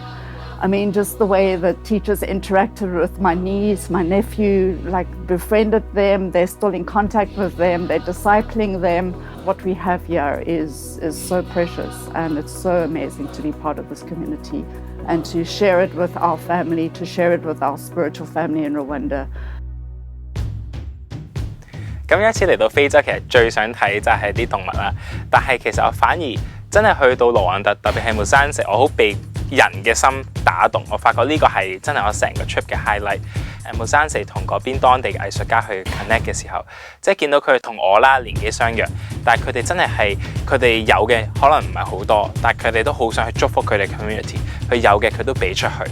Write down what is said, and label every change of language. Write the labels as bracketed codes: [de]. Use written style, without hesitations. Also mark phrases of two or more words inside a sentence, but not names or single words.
[en] I mean, just the way the teachers interacted with my niece, my nephew, befriended them, they're still in contact with them, they're discipling them. What we have here is so precious, and it's so amazing to be part of this community and to share it with our family, to share it with our spiritual family in Rwanda. [yue] 咁有一次嚟到非洲，其實最想睇就係啲動物啦。但係其實我反而真係去到盧旺達，特別係木山石，我好被人嘅心打動。我發覺呢個係真係我成個 trip 嘅 highlight。木山石同嗰邊當地嘅藝術家去 connect 嘅時候，即係見到佢哋同我啦年紀相若，但係佢哋真係佢哋有嘅可能唔係好多，但係佢哋都好想去祝福佢哋 community， 佢有嘅佢都俾出去。